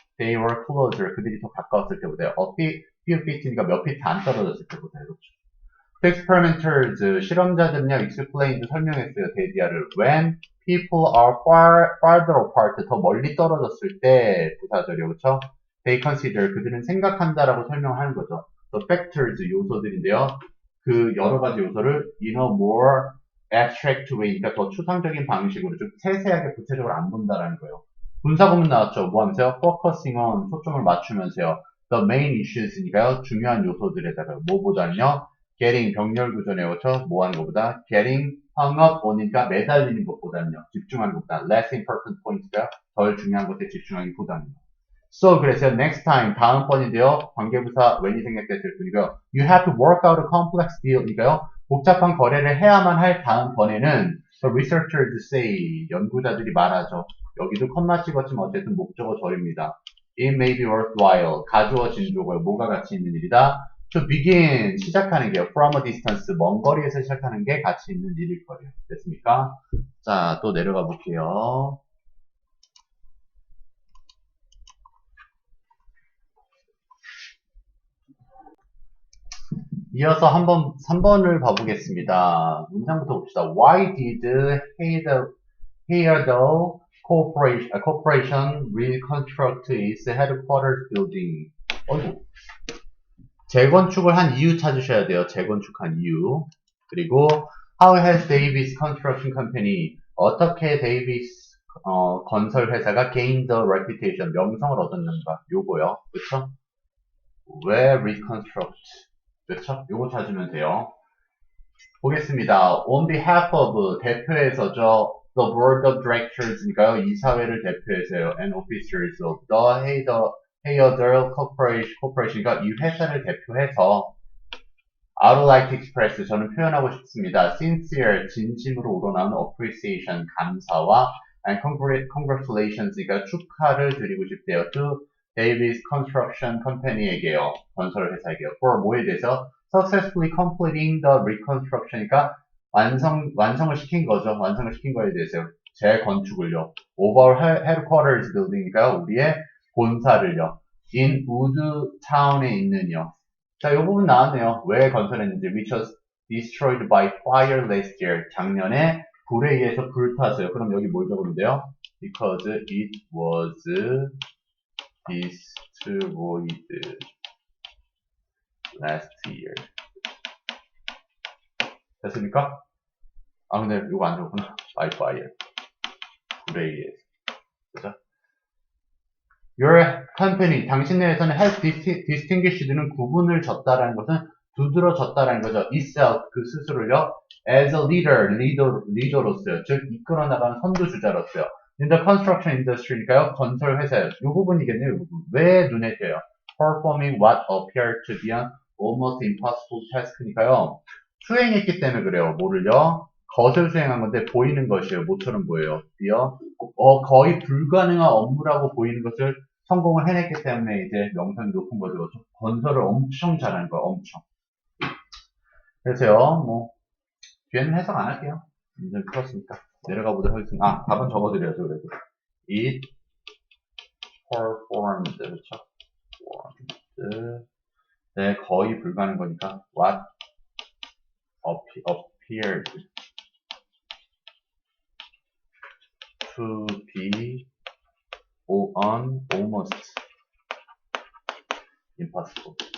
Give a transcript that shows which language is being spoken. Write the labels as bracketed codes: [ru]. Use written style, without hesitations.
[en] They were closer, [ko] 그들이 더 가까웠을 때보다요. [en] few feet [ko] 니까 몇 feet 안 떨어졌을 때보다요. 그렇죠. [en] experimenters, [ko] 실험자들은요, [en] explained, [ko] 설명했어요, 데디아를. [en] when people are farther apart, [ko] 더 멀리 떨어졌을 때, [en] 부사절이요, 그쵸? [ko] they consider, 그들은 생각한다라고 설명하는 거죠. [en] the factors, 요소들인데요. [ko] 그 여러 가지 요소를 [en] in a more abstract way, [ko] 그러니까 더 추상적인 방식으로 좀 세세하게 구체적으로 안 본다라는 거예요. 분사구문 나왔죠. 뭐 하면서요? [en] focusing on, 초점을 맞추면서요. the main issues니까요. [ko] 중요한 요소들에다가 뭐 보자면요. getting 병렬 구조네요. 그렇죠? 뭐 하는 것보다 [en] getting hung up on [ko] 이니까 매달리는 것보다는요. 집중하는 것보다 [en] less important points [ko] 가 덜 중요한 것에 집중하기보다는요. [en] So [ko] 그래서 [en] next time [ko] 다음번인데요. 관계부사 when이 생략됐을 뿐이고요. [en] You have to work out a complex deal [ko] 이니까요. 복잡한 거래를 해야만 할 다음번에는 [en] the researchers say [ko] 연구자들이 말하죠. 여기도 컴마 찍었지만 어쨌든 목적어 절입니다. [en] It may be worthwhile [ko] 가주어 진조고요. 뭐가 가치 있는 일이다. To begin 시작하는 게요. [en] From a distance [ko] 먼 거리에서 시작하는 게 가치 있는 일일 거예요. 됐습니까? 자, 또 내려가 볼게요. 이어서 한번 3번을 봐보겠습니다. 문장부터 봅시다. [en] Why did Heather corporation reconstruct its headquarters building. [ko] 어이구. 재건축을 한 이유 찾으셔야 돼요. 재건축한 이유. 그리고 [en] how has Davis Construction Company [ko] 어떻게 데이비스 건설 회사가 [en] gained the reputation [ko] 명성을 얻었는가 요거요. 그쵸? 왜 reconstruct 그쵸? 요거 찾으면 돼요. 보겠습니다. [en] On behalf of [ko] 대표에서죠. [en] The board of directors니까요. [ko] 이사회를 대표해서요. [en] And officers of the Hayadel Corporation이니까 이 회사를 대표해서 I would like to express [ko] 저는 표현하고 싶습니다. Sincere 진심으로 우러나오는 appreciation 감사와 [en] and congratulations [ko] 니까 축하를 드리고 싶대요. [en] To Davis Construction Company에게요. [ko] 건설 회사에게요. [en] For [ko] 뭐에 대해서 [en] successfully completing the reconstruction [ko] 이니까 완성을 시킨 거죠. 완성을 시킨 거에 대해서요. 재건축을요. [en] Of our headquarters building이니까요. [ko] 우리의 본사를요. [en] in Woodtown에 있는요. [ko] 자, 이 부분 나왔네요. 왜 건설했는지. [en] Which was destroyed by fire last year. [ko] 작년에 불에 의해서 불탔어요. 그럼 여기 뭘 적으면 돼요? [en] Because it was destroyed last year. [ko] 됐습니까? 아, 근데 이거 안 적었구나. By fire. 불에 의해서. 그죠? [en] Your company, [ko] 당신네 회사는 [en] has distinguished [ko] 는 구분을 줬다라는 것은 두드러졌다라는 거죠. itself, 그 스스로요. [en] as a [ko] 리더로서요. 즉, 이끌어 나가는 선두주자로서요. [en] in the construction industry니까요. [ko] 건설 회사요. 이 부분이겠네요. 이 부분. 왜 눈에 띄어요? [en] performing what appeared to be an almost impossible task니까요. [ko] 수행했기 때문에 그래요. 뭐를요? 것을 수행한 건데 보이는 것이에요. 뭐처럼 보여요? 거의 불가능한 업무라고 보이는 것을 성공을 해냈기 때문에 이제 명성이 높은 거죠. 건설을 엄청 잘하는 거예요. 엄청. 그래서요. 뭐 뒤에는 해석 안 할게요. 이제 풀었으니까 내려가 보도록 하겠습니다. 아, 답은 적어드려야죠. 그래도 [en] it performed [ko] 그렇죠. 네, 거의 불가능한 거니까 [en] what appeared to be almost impossible.